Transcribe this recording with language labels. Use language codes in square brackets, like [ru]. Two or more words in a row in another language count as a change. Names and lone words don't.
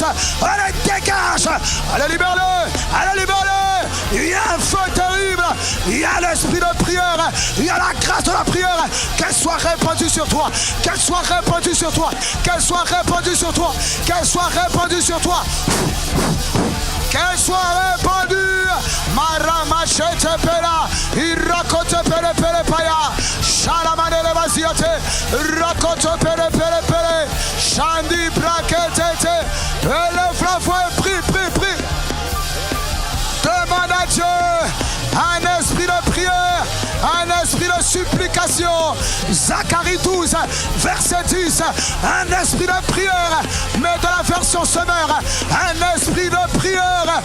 [fr] Allez, dégage. Allez, libère-le. Allez, libère-le. Il y a un feu terrible. Il y a l'esprit de prière. Il y a la grâce de la prière. Qu'elle soit répandue sur toi. Qu'elle soit répandue sur toi. Qu'elle soit répandue sur toi. Qu'elle soit répandue sur toi. Qu'elle soit répandue. Maramachete pela. Irakote pele pele paya. Shalamanele vaziate. Rakote pele pele pele. Shandi braketete. Élève la voix et prie, prie, prie. Demande à Dieu un esprit de prière, un esprit de supplication. Zacharie 12, verset 10. Un esprit de prière, mais dans la version Semeur, un esprit de prière.